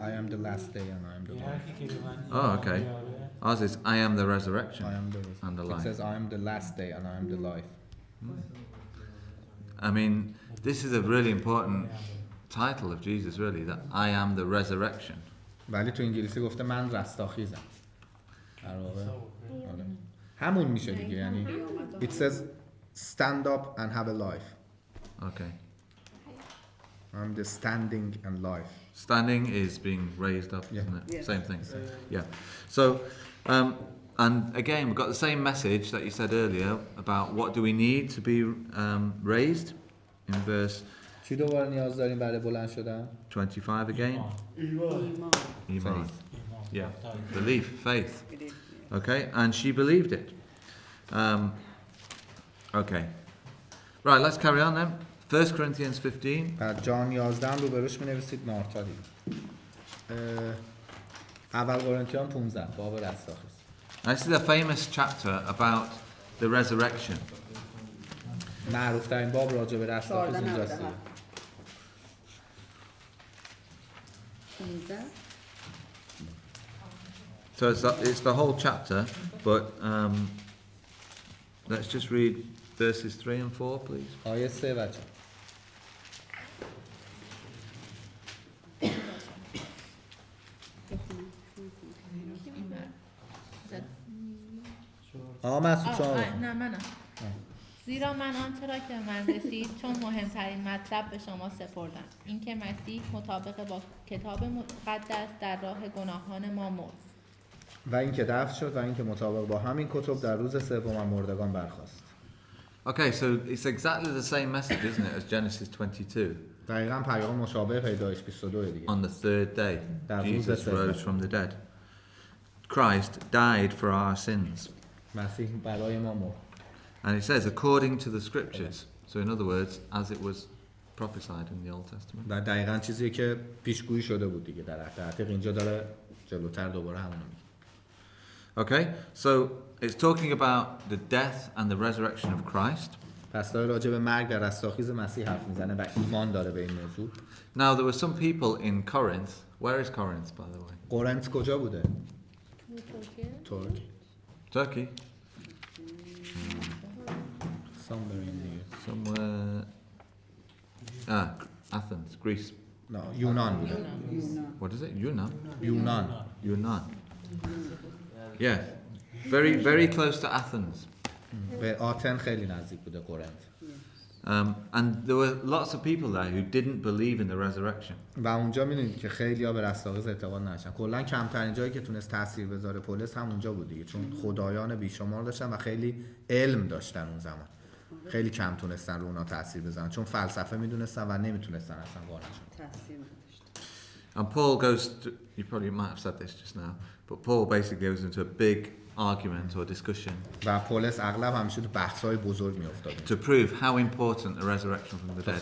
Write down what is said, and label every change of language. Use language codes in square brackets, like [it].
[en] I am the last day and I am the life. Oh, okay. Ours is I am the resurrection I am the and the It life. says I am the last day and I am the life. I mean, this is a really important title of Jesus, really, that I am the resurrection. [fa] ولی تو انگلیسی گفته من رستاخیزم. در واقع آره. همون میشه دیگه یعنی [en] it says stand up and have a life. Okay. I'm the standing and life. Standing is being raised up, Yeah. isn't it? Yeah. Same thing. Yeah. So, and again, we've got the same message that you said earlier about what do we need to be raised in verse [fa] چی دوباره نیاز داریم برای بلند شدن؟ [en] 25 again. Iman. Yeah. Belief, faith. Okay, and she believed it. Okay. Right, let's carry on then. 1 Corinthians 15. [fa] بعد جان 11 رو بروش می‌نویسید مارتا دیگه. اول قرنتیان 15 باب رستاخیز. [en] This is a famous chapter about the resurrection. [fa] معروف ترین باب راجع به رستاخیز اینجاست. [en] So it's the whole chapter, but let's just read verses 3 and 4, please. [fa] آیه 3 و 4. آقا مسعود شما نه منم. زیرا من آنچه را که به من رسید چون مهمترین مطلب به شما سپردم اینکه مسیح مطابق با کتاب مقدس در راه گناهان ما مرد و اینکه دفن شد و اینکه مطابق با همین کتب در روز سوم مردگان برخاست. [en] Okay, so it's exactly the same message, isn't it, as Genesis 22? [fa] دقیقاً پیام مشابه پیدایش 22 دیگه. [en] On the third day, [fa] در روز [en] Jesus [fa] سوم. [en] rose from the dead. Christ died for our sins. [fa] مسیح برای ما مرد. [en] And it says, according to the scriptures. So in other words, as it was prophesied in the Old Testament. [fa] و دقیقاً چیزی که پیشگویی شده بود دیگه در حقیقت اینجا داره جلوتر دوباره همون میگه. [en] Okay, so it's talking about the death and the resurrection of Christ. [fa] پس داره راجع به مرگ و رستاخیز مسیح حرف میزنه و ایمان داره به این موضوع. [en] Now there were some people in Corinth. Where is Corinth, by the way? [fa] قرنت کجا بوده؟ [en] Turkey. Somewhere in here. Somewhere. Athens, Greece. No, [fa] یونان بوده. [en] What is it? Yunnan. [fa] یونان. [en] Yeah, very close to Athens. [fa] به آتن خیلی نزدیک بوده قرنت. [en] And there were lots of people there who didn't believe in the resurrection. [fa] و اونجا می‌بینید که خیلی‌ها به رستاخیز اعتقاد نداشتن. کلاً کمترین جایی که تونست تاثیر بذاره پولس هم اونجا بود دیگه، چون خدایان بیشمار داشتن و خیلی علم داشتن اون زمان. خیلی کم تونستن رو اونا تاثیر بذارن چون فلسفه میدونستن و نمیتونستن اصلا قانع شن. [en] And Paul goes to, you probably might have said this just now, but Paul basically goes into a big argument or discussion [fa] و پولس اغلب همیشه تو بحث‌های بزرگ میافتاد. [en] to prove how important the resurrection from the dead is.